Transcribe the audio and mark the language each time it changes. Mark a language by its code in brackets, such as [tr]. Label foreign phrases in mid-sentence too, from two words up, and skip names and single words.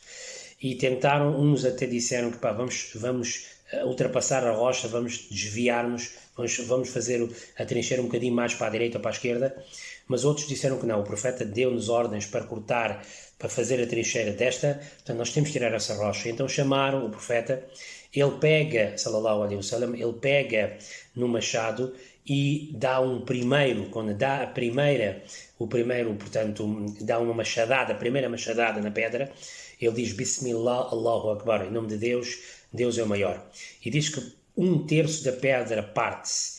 [pt] E tentaram, uns até disseram que vamos ultrapassar a rocha, vamos desviar-nos, vamos fazer a trincheira um bocadinho mais para a direita ou para a esquerda, mas outros disseram que não, o profeta deu-nos ordens para cortar, para fazer a trincheira desta, portanto nós temos que tirar essa rocha. Então chamaram o profeta, ele pega, [ar] صلى الله عليه وسلم, [pt] ele pega no machado e dá um primeiro, quando dá portanto, dá uma machadada, a primeira machadada na pedra, ele diz [ar] بسم الله، الله أكبر, [pt] em nome de Deus, Deus é o maior. E diz que 1/3 da pedra parte-se.